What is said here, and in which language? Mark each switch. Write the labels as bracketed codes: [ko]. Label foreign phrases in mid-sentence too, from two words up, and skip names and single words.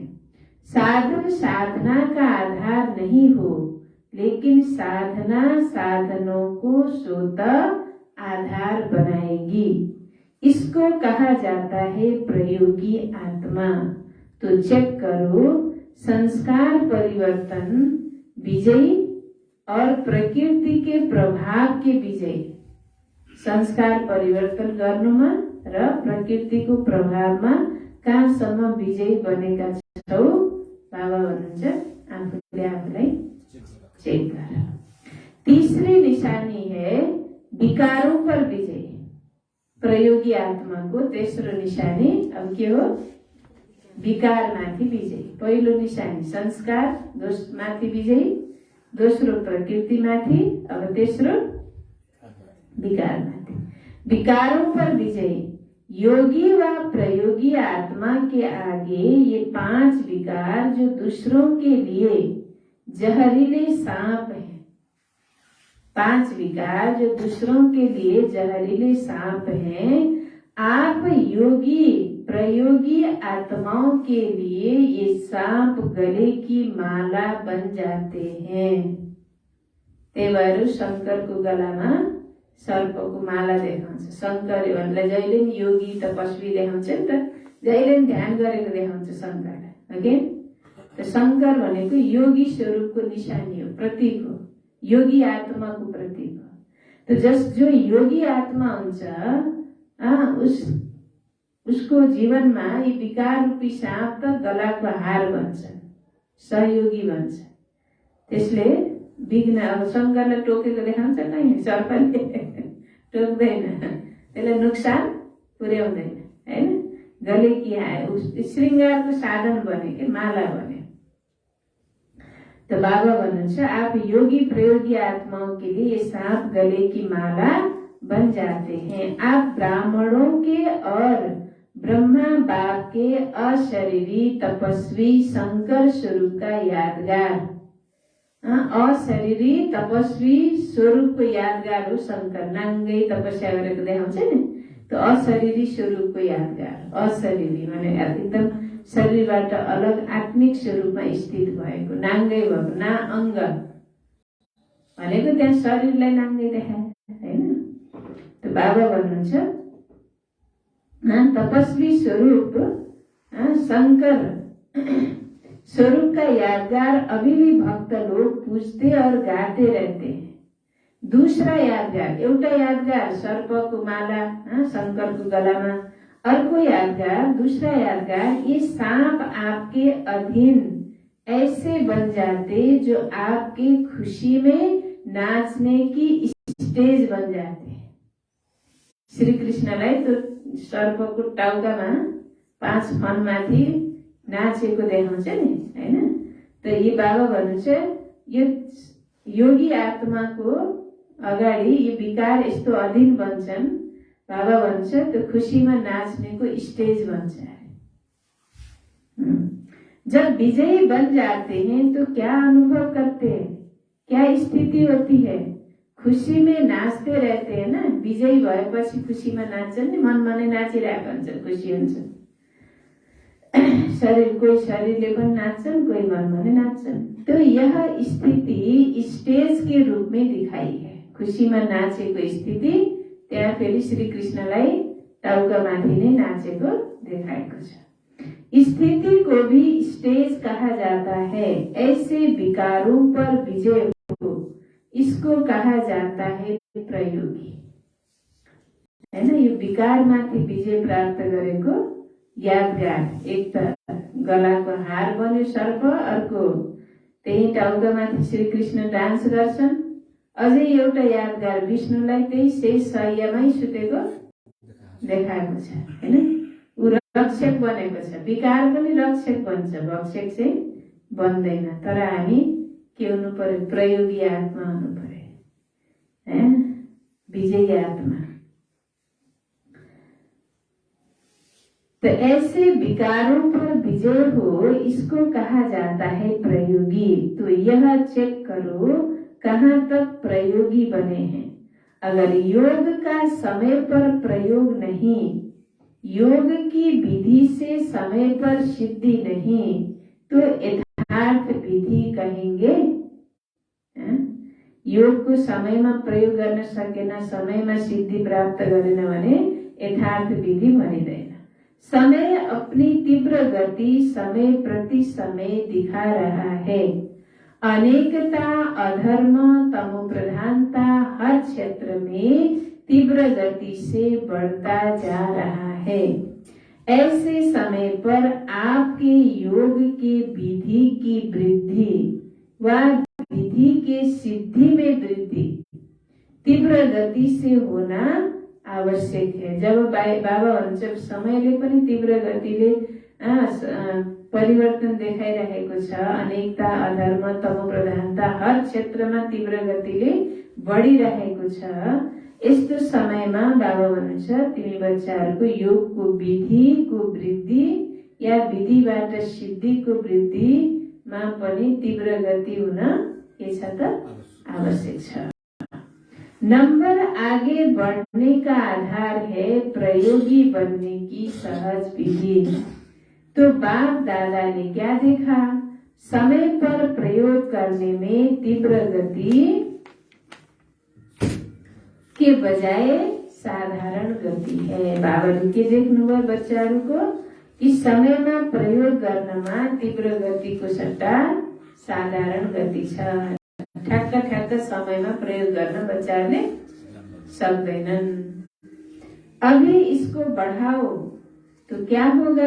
[hi] साधन साधना का आधार नहीं हो, लेकिन साधना साधनों को स्वतः आधार बनाएगी। इसको कहा जाता है प्रयोगी आत्मा। तो चेक करो, संस्कार परिवर्तन विजयी और प्रकृति के प्रभाव के विजयी। [ne] संस्कार परिवर्तन गर्नुमा र प्रकृतिको प्रभावमा कहाँसम्म विजयी बनेका छौ? बाबा भन्नुहुन्छ आफूले आफूलाई चेक गर। [hi] तीसरी निशानी है विकारों पर विजय। [ne] प्रयोगी आत्मा को तेस्रो निशानी अब के हो? विकार माथि विजय। पहिलो निशानी संस्कार माथि विजय, दोस्रो प्रकृति माथि, अब तेस्रो विकार माथि। [hi] विकारों पर विजय। योगी व प्रयोगी आत्मा के आगे ये 5 विकार जो दूसरों के लिए जहरीले सांप हैं, 5 विकार जो दूसरों के लिए जहरीले सांप हैं, आप योगी प्रयोगी आत्माओं के लिए ये सांप गले की माला बन जाते हैं। [ne] त्यही भएर शंकरको गलामा सर्पको माला देखाउँछ। शंकरहरूलाई जहिले पनि योगी तपस्वी देखाउँछ नि त, जहिले पनि ध्यान गरेको देखाउँछ शंकरलाई। ओके, त शंकर भनेको योगी स्वरूपको निशानी हो, प्रतीक हो, योगी आत्माको प्रतीक हो। [hi] तो जो [ne] योगी आत्मा हुन्छ उसको जीवनमा यी विकार रूपी साँप त गलाको हार बन्छ, सहयोगी बन्छ। त्यसले विघ्न अब शंकरलाई टोकेको देखाउँछ नि, सर्पले टोक्दैन, त्यसलाई नोक्सान पुर्याउँदैन हैन। [hi] गले की श्रृंगारको साधन बने के माला बने। तो [ne] बाबा भन्नुहुन्छ [hi] आप योगी प्रयोगी आत्माओं के लिए ये सांप गले की माला बन जाते हैं। आप ब्राह्मणों के और ब्रह्मा बाप के अशरीरी तपस्वी शंकर स्वरूप का यादगार, अशरीरी तपस्वी स्वरूप को यादगार हो शंकर। [ne] नाङ्गै तपस्या गरेको देखाउँछ नि, [hi] तो अशरीरी स्वरूप को यादगार। [ne] अशरीरी माने एकदम शरीरबाट अलग आत्मिक स्वरूपमा स्थित भएको, नाङ्गै भएको, ना अङ्ग भनेको त्यहाँ शरीरलाई नाङ्गै देखाए हैन। [hi] तो [ne] बाबा भन्नुहुन्छ [hi] तपस्वी स्वरूप शंकर स्वरूप का यादगार अभी भी भक्त लोग पूजते और गाते रहते हैं। दूसरा यादगार, [ne] एउटा यादगार सर्पको माला शंकरको गलामा, अर्को यादगार, [hi] दूसरा यादगार, ये सांप आपके अधीन ऐसे बन जाते जो आपकी खुशी में नाचने की स्टेज बन जाते। [ne] श्री कृष्णलाई तो सर्पको टाउकामा 5 फनमाथि नाचेको देखाउँछ नि हैन। त यी बाबा भन्नुहुन्छ यो योगी आत्माको अगाडि ये विकार यस्तो अधीन बन्छन्। बाबा भन्छ त्यो खुशीमा नाच्नेको स्टेज बन्छ। [hi] जब विजयी बन जाते हैं तो क्या अनुभव करते हैं, क्या स्थिति होती है? खुशी में नाचते रहते हैं ना। [ne] विजयी भएपछि खुशीमा नाच्छन् नि, मनमा नै नाचिरहेको हुन्छ, खुसी हुन्छ। कोही शरीरले पनि नाच्छन्, कोही मनमा नै नाच्छन्। [hi] तो यह स्थिति स्टेज के रूप में दिखाई है। [ne] खुशीमा नाचेको स्थिति त्यहाँ फेरि श्री कृष्णलाई टाउकामाथि नै नाचेको देखाएको छ। [hi] स्थिति को भी स्टेज कहा जाता है। ऐसे विकारों पर विजय हो, इसको कहा जाता है प्रयोगी हैन। [ne] यो विकारमाथि विजय प्राप्त गरेको यादगार। एक त गलाको हार बन्यो सर्प, अर्को त्यही टाउकामाथि श्री कृष्ण डान्स गर्छन्। अझै एउटा यादगार विष्णुलाई त्यही शेष शय्यामै सुतेको देखाएको छ हैन। ऊ रक्षक बनेको छ। विकार पनि रक्षक बन्छ, भक्षक चाहिँ बन्दैन। तर हामी के हुनु पर्यो? प्रयोगी आत्मा हुनु पर्यो है, विजयी आत्मा। [hi] तो ऐसे विकारों पर विजय हो, इसको कहा जाता है प्रयोगी। तो यह चेक करो कहाँ तक प्रयोगी बने हैं। अगर योग का समय पर प्रयोग नहीं, योग की विधि से समय पर सिद्धि नहीं, तो यथार्थ विधि कहेंगे। [ne] योग को समय में प्रयोग गर्न सकेन, समय में सिद्धि प्राप्त गरेन भने यथार्थ विधि भनिँदैन। [hi] समय अपनी तीव्र गति समय प्रति समय दिखा रहा है। अनेकता, अधर्म, तमो प्रधानता हर क्षेत्र में तीव्र गति से बढ़ता जा रहा है। ऐसे समय पर आपके योग के विधि की वृद्धि व विधि के सिद्धि में वृद्धि तीव्र गति से होना आवश्यक है। [ne] जब बाबा भन्छ समयले पनि तीव्र गतिले परिवर्तन देखाइरहेको छ, अनेकता, अधर्म, तमो प्रधानता हर क्षेत्रमा तीव्र गतिले बढिरहेको छ। यस्तो समयमा बाबा भन्नुहुन्छ तिमी बच्चाहरूको योगको विधिको वृद्धि या विधिबाट सिद्धिको वृद्धिमा पनि तीव्र गति हुन के छ त आवश्यक छ। [hi] नंबर आगे बढ़ने का आधार है प्रयोगी बनने की सहज विधि। तो बाप दादा ने क्या देखा? समय पर प्रयोग करने में तीव्र गति के बजाय साधारण गति है। [ne] बाबाले के देख्नुभयो बच्चाहरूको कि समयमा प्रयोग गर्नमा तीव्र गतिको सट्टा साधारण गति छ। ठ्याक्क समयमा प्रयोग गर्न बच्चाहरूले सक्दैनन्। [hi] अभी इसको बढ़ाओ तो क्या होगा?